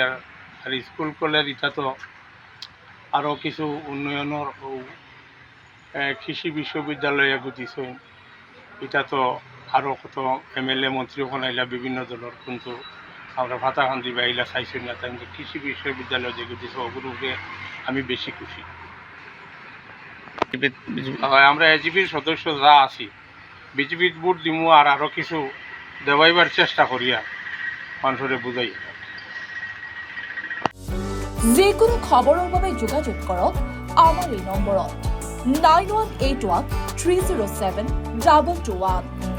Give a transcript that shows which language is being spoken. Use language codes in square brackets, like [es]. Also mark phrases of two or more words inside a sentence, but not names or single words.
[bn] আর স্কুল কলেজ এটা তো আরও কিছু উন্নয়নের কৃষি বিশ্ববিদ্যালয় দিছেন, এটা তো আরও কত এমএলএ মন্ত্রী ওখানে আইলা বিভিন্ন দলের, কিন্তু আমরা ভাতাকান্দি বা এগুলা চাইছি না। তাই কৃষি বিশ্ববিদ্যালয় যে দিয়েছে ওগুলোকে আমি বেশি খুশি। আমরা এজিপির সদস্য যা আছি বিজেপির ভোট দিমু আর আরও কিছু দেওয়াইবার চেষ্টা করি আর মানুষের বুঝাই। [as] যিকোনো খবৰৰ বাবে যোগাযোগ কৰক আমাৰ এই নম্বৰত 9181 307 2221।